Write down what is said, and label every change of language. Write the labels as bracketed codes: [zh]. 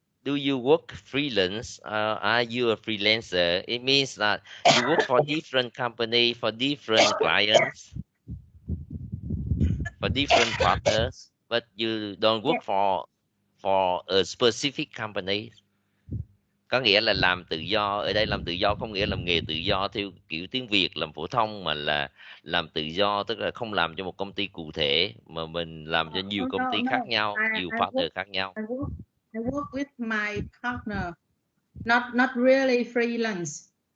[en] Do you work freelance? Are you a freelancer? It means that you work for different company, for different clients, for different partners, but you don't work for a specific company. [vi] Có nghĩa là làm tự do. Ở đây làm tự do không nghĩa làm nghề tự do theo kiểu tiếng Việt làm phổ thông, mà là làm tự do tức là không làm cho một công ty cụ thể mà mình làm cho nhiều công ty khác nhau, nhiều partner khác nhau. [en] I work with my partner, not really freelance.